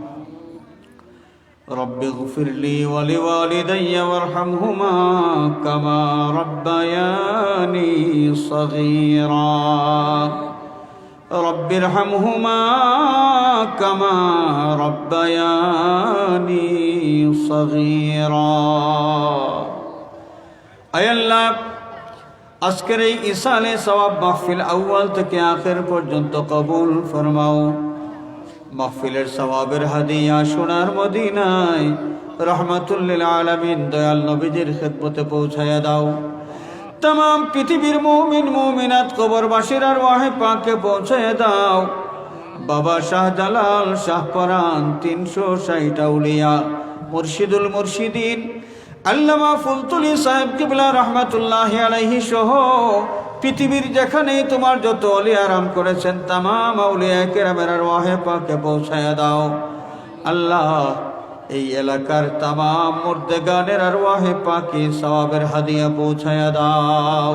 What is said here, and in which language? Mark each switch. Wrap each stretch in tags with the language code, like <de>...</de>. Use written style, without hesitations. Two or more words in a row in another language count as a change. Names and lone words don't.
<ar>رب اغفر لي ولوالدي وارحمهما كما ربياني صغيرا. رب ارحمهما كما ربياني صغيرا.</ar> <ur>اے اللہ،</ur> <bn>আজকের এই ইসালে সওয়াব মাহফিল আউয়াল থেকে আখির পর্যন্ত কবুল ফরমাও। মাহফিলের সওয়াবের হাদিয়া সোনার মদিনায়</bn> <ar>رحمة للعالمين</ar> <bn>দয়াল নবীজির খেদমতে পৌঁছায়া দাও। তামাম পৃথিবীর মোমিন মোমিনাত কবরবাসীর আরওয়াহে পাকে পৌঁছায়ে দাও। বাবা শাহজালাল শাহপরান 360 আউলিয়া</bn> <ar>مرشد المرشدين</ar> <bn>আল্লামা ফুলতুলি সাহেব কিবলা</bn> <ar>رحمة الله عليه</ar> <bn>সহ পৃথিবীর যেখানেই তোমার যত ওলি আরাম করেছেন तमाम আউলিয়া কেরামের আরওয়াহে পাকে পৌঁছায়া দাও। আল্লাহ, এই এলাকার तमाम মুর্দেগানের আরওয়াহে পাকে সওয়াবের হাদিয়া পৌঁছায়া দাও।</bn>